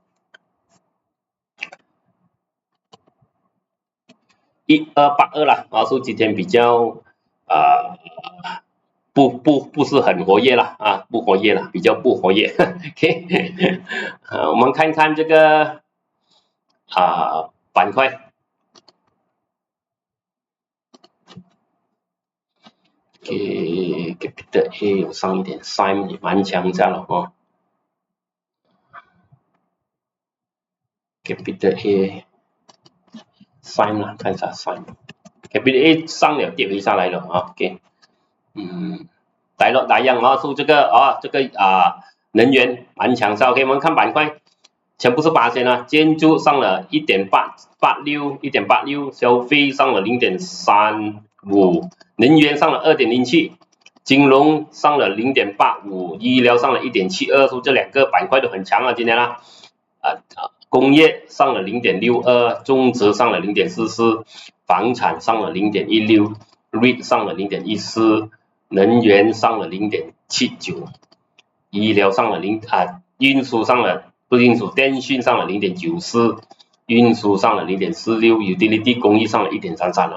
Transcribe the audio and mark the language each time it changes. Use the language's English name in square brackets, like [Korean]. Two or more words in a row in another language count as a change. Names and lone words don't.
[Chinese] 1282 了，所以今天比較不是很活躍了不活躍了，比較不活躍。OK， 我們看看這個板塊。Capital A 有上一點 ，Sign 也蠻強一下了 Capital A Sign 啦，看一下 Sign。Capital A 上了跌回下來了OK。大樣說這個能源蠻強勢 OK，我們看板塊，全部是8%建築上了 1.86，消費上了 0.35， 能源上了 2.07， 金融上了 0.85， 醫療上了 1.72， 所以這兩個板塊都很強啊，今天啊，工業上了 0.62， 種植上了 0.44， 房產上了 0.16， REIT 上了 0.14， 能源上了 0.79， 醫療上了運輸上了不是運輸，電訊上了 0.94， 運輸上了 0.46， utility 工藝上了 1.33。